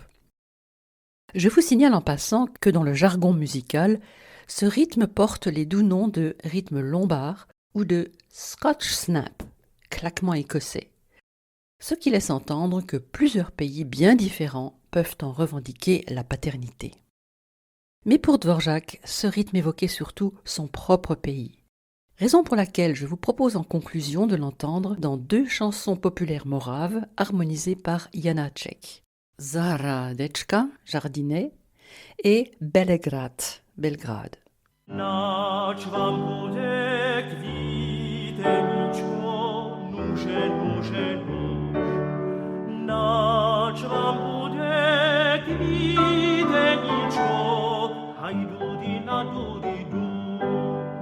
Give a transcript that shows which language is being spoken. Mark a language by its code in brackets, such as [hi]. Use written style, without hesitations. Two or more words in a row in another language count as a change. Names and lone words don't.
[fr] Je vous signale en passant que dans le jargon musical, ce rythme porte les doux noms de rythme lombard ou de [en] Scotch snap, [fr] claquement écossais, ce qui laisse entendre que plusieurs pays bien différents peuvent en revendiquer la paternité. Mais pour Dvořák, ce rythme évoquait surtout son propre pays, raison pour laquelle je vous propose en conclusion de l'entendre dans 2 chansons populaires moraves harmonisées par Janáček. Zahradečka, jardinet, et Belegrad, Belgrade. [cs] Nač vám bude kvíteničko, nuže, nuže, nuž. Nač vám bude kvíteničko, hajdudy na dudy duš.